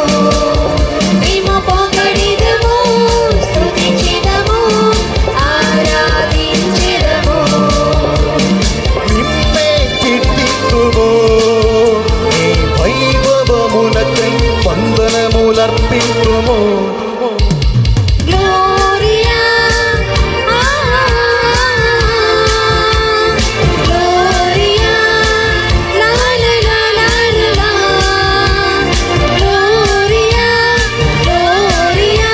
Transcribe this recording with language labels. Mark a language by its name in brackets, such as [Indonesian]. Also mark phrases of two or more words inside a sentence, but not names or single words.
[Telugu] మేము పొగిడెదము, స్తుతించెదము, ఆరాధించెదము. నిన్నే కీర్తింతుము, నీ వైభవమునకై వందనములర్పింతుము. [Latin] Gloria, Gloria, la la la la la la. Gloria, Gloria.